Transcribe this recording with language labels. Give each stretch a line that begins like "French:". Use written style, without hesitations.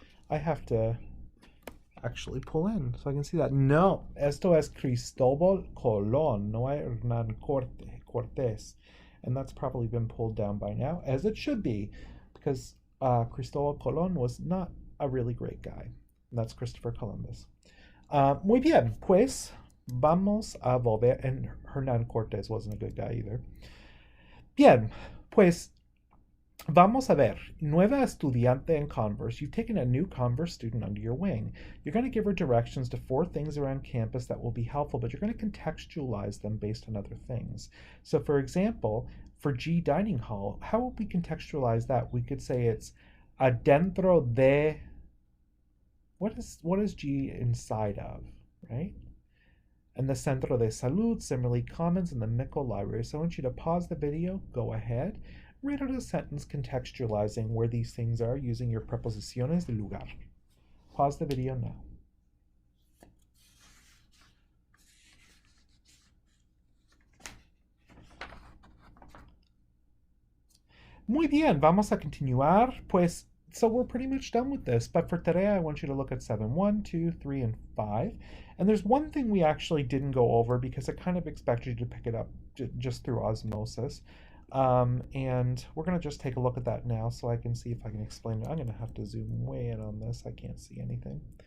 English: I have to actually pull in so I can see that.
Spanish: No, esto es Cristóbal Colón, no hay Hernán Cortés.
English: And that's probably been pulled down by now, as it should be, because Cristóbal Colón was not a really great guy. And that's Christopher Columbus.
Spanish: Muy bien, pues vamos a volver.
English: And Hernán Cortés wasn't a good guy either.
Spanish: Bien, pues vamos a ver. Nueva estudiante
English: in Converse. You've taken a new Converse student under your wing. You're going to give her directions to 4 things around campus that will be helpful, but you're going to contextualize them based on other things. So, for example, for G dining hall, how would we contextualize that? We could say it's adentro de. What is G inside of, right? And the Centro de Salud, similarly Commons, and the Mickle Library. So I want you to pause the video, go ahead, write out a sentence contextualizing where these things are using your preposiciones de lugar. Pause the video now.
Spanish: Muy bien, vamos a continuar.
English: Pues, so we're pretty much done with this, but for today I want you to look at 7, 1, 2, 3, and 5. And there's one thing we actually didn't go over because I kind of expected you to pick it up just through osmosis. And we're going to just take a look at that now so I can see if I can explain it. I'm going to have to zoom way in on this. I can't see anything.